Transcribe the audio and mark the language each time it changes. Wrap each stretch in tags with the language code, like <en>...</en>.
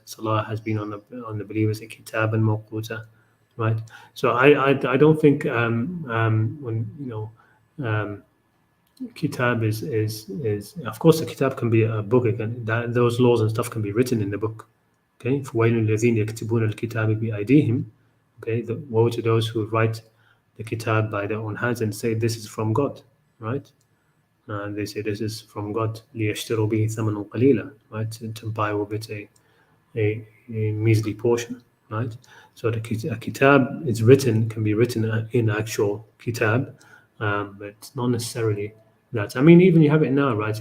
<en>Salah has been on the believers a kitaban mawquta, right? So I don't think when kitab is of course the kitab can be a book. Those laws and stuff can be written in the book. Okay,</en> <ar>فويل الذين يكتبون الكتاب بأيديهم.</ar> <en>Okay, the woe to those who write the kitab by their own hands and say this is from God, right? And they say this is from God,</en> <ar>ليشتروا به ثمنا قليلا,</ar> <en>right? To buy with it a measly portion, right? So a kitab is can be written in actual kitab, but not necessarily that. I mean, even you have it now, right?</en>